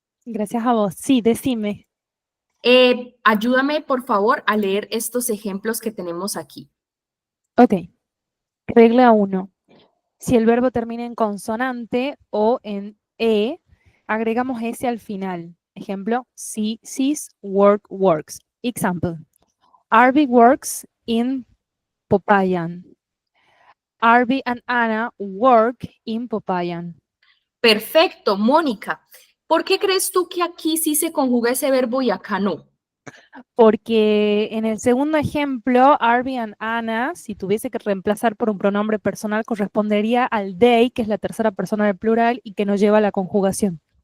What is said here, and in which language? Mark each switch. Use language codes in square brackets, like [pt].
[es] Gracias a vos. Sí, decime. Ayúdame, por favor, a leer estos ejemplos que tenemos aquí. Ok. Regla 1. Si el verbo termina en consonante o en E, agregamos S al final. Ejemplo, she, she's, work, works. [en] Example, Arby works in Popayan. Arby and Anna work in Popayan. [es] Perfecto, Mónica. ¿Por qué crees tú que aquí sí se conjuga ese verbo y acá no? Porque en el segundo ejemplo, Arby and Anna, si tuviese que reemplazar por un pronombre personal, correspondería al they, que es la tercera persona del plural y que no lleva la conjugación.